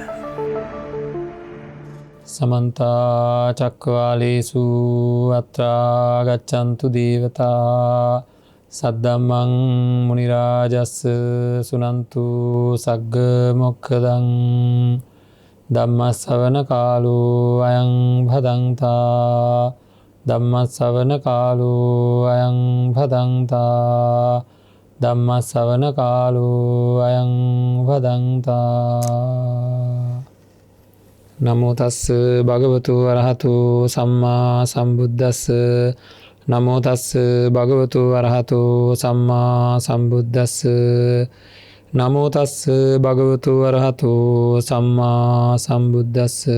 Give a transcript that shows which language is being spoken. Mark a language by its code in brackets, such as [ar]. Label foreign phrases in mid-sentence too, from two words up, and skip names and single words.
[pi] සමන්ත චක්කවාලේසු අත්‍රා ගච්ඡන්තු දේවතා සද්දම්මං මුනි රාජස්ස සුනන්තු සග්ග මොක්ඛදං ධම්මස්සවන කාලෝ අයං භදංතා ධම්මස්සවන කාලෝ අයං භදංතා ධම්මස්සවන කාලෝ අයං භදංතා. නමෝ තස්ස භගවතු අරහතු සම්මා සම්බුද්දස්ස. නමෝ තස්ස භගවතු අරහතු සම්මා සම්බුද්දස්ස. නමෝ තස්ස භගවතු අරහතු සම්මා සම්බුද්දස්ස.